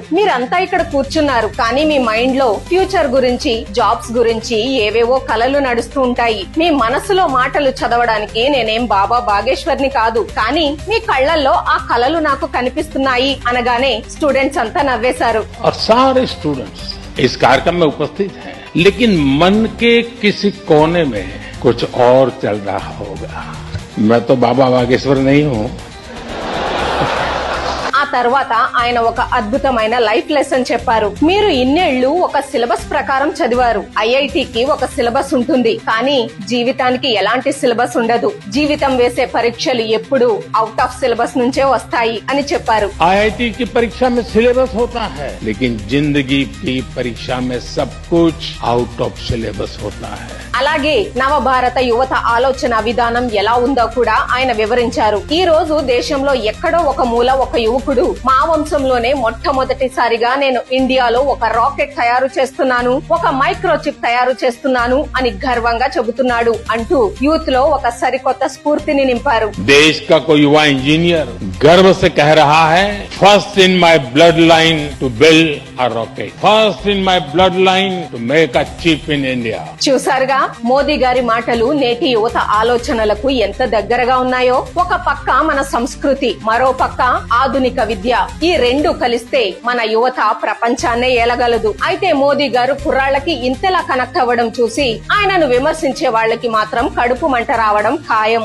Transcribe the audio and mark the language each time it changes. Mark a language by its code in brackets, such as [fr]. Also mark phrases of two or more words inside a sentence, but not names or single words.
[te] మీరంతా ఇక్కడ కూర్చున్నారు, కానీ మీ మైండ్ లో ఫ్యూచర్ గురించి, జాబ్స్ గురించి ఏవేవో కలలు నడుస్తూ ఉంటాయి. మీ మనసులో మాటలు చదవడానికి నేనేం బాబా బాగేశ్వర్ని కాదు, కానీ మీ కళ్లల్లో ఆ కలలు నాకు కనిపిస్తున్నాయి అనగానే స్టూడెంట్స్ అంతా నవ్వేశారు. [hi] और सारे स्टूडेंट्स इस कार्यक्रम में उपस्थित हैं, लेकिन मन के किसी कोने में कुछ और चल रहा होगा. मैं तो बाबा बागेश्वर नहीं हूँ. [te] ఆ తర్వాత ఆయన ఒక అద్భుతమైన లైఫ్ లెసన్ చెప్పారు. మీరు ఇన్నేళ్లు ఒక సిలబస్ ప్రకారం చదివారు. ఐఐటికి ఒక సిలబస్ ఉంటుంది, కానీ జీవితానికి ఎలాంటి సిలబస్ ఉండదు. జీవితం వేసే పరీక్షలు ఎప్పుడు [en] out of syllabus [te] నుంచే వస్తాయి అని చెప్పారు. [hi] आईआईटी की परीक्षा में सिलेबस होता है, लेकिन जिंदगी की परीक्षा में सब कुछ [en] out of syllabus [hi] होता है. [te] అలాగే నవభారత యువత ఆలోచన విధానం ఎలా ఉందో కూడా ఆయన వివరించారు. ఈ రోజు దేశంలో ఎక్కడో ఒక మూల ఒక యువకుడు మా వంశంలోనే మొట్టమొదటిసారిగా నేను ఇండియాలో ఒక రాకెట్ తయారు చేస్తున్నాను, ఒక మైక్రోచిప్ తయారు చేస్తున్నాను అని గర్వంగా చెబుతున్నాడు అంటూ యూత్ లో ఒక సరికొత్త స్ఫూర్తిని నింపారు. [hi] देश का कोई युवा इंजीनियर गर्व से कह रहा है, [en] first in my blood line to build a rocket, first in my blood line to make a chip in India. [te] చూసారుగా మోదీ గారి మాటలు నేటి యువత ఆలోచనలకు ఎంత దగ్గరగా ఉన్నాయో. ఒక పక్క మన సంస్కృతి, మరో పక్క ఆధునిక విద్య, ఈ రెండు కలిస్తే మన యువత ప్రపంచాన్నే ఏలగలదు. అయితే మోదీ గారు కుర్రాళ్లకి ఇంతలా కనెక్ట్ అవ్వడం చూసి ఆయనను విమర్శించే వాళ్ళకి మాత్రం కడుపు మంట రావడం ఖాయం.